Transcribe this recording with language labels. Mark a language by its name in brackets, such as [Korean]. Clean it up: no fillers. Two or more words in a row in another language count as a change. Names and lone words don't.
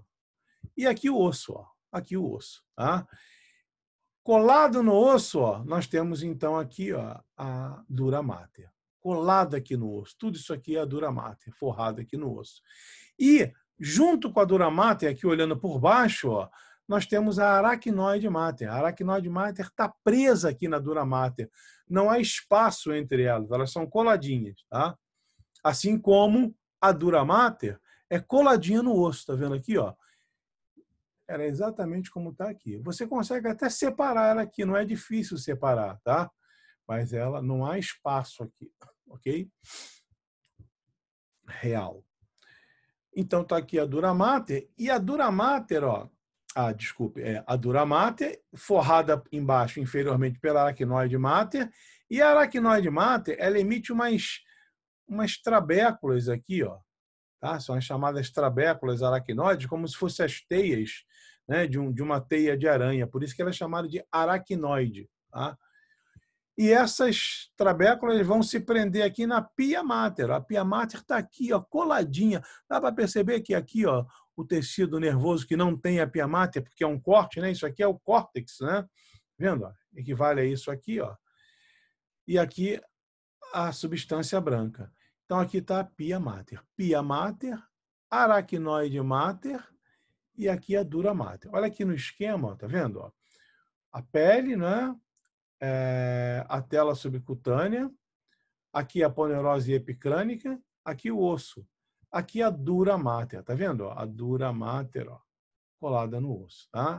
[Portuguese] E aqui o osso, ó. Aqui o osso, tá? Colado no osso, ó, nós temos então aqui, ó, a dura mater. Colada aqui no osso. Tudo isso aqui é a dura mater, forrada aqui no osso. E junto com a dura mater, aqui olhando por baixo, ó, nós temos a aracnoide mater. A aracnoide mater está presa aqui na dura mater. Não há espaço entre elas são coladinhas, tá? Assim como a dura mater é coladinha no osso, tá vendo aqui, ó? Era exatamente como está aqui. Você consegue até separar ela aqui, não é difícil separar, tá? Mas ela não há espaço aqui, ok? Real. Então está aqui a dura mater, e a dura mater, ó, desculpe, a dura mater forrada embaixo, inferiormente pela aracnoide mater, e a aracnoide mater, ela emite umas trabéculas aqui, ó, tá? São as chamadas trabéculas aracnoides, como se fossem as teias, né, de uma teia de aranha, por isso que ela é chamada de aracnoide, tá? E essas trabéculas vão se prender aqui na pia mater. A pia mater está aqui, ó, coladinha. Dá para perceber que aqui, ó, o tecido nervoso que não tem a pia mater, porque é um corte, né? Isso aqui é o córtex, né? Vendo? Ó? Equivale a isso aqui, ó. E aqui a substância branca. Então aqui está a pia mater. Pia mater, aracnoide mater e aqui a dura mater. Olha aqui no esquema, ó, tá vendo? Ó? A pele, né? A tela subcutânea, aqui a aponeurose epicrânica, aqui o osso, aqui a dura mater, tá vendo? A dura mater, ó, colada no osso, tá?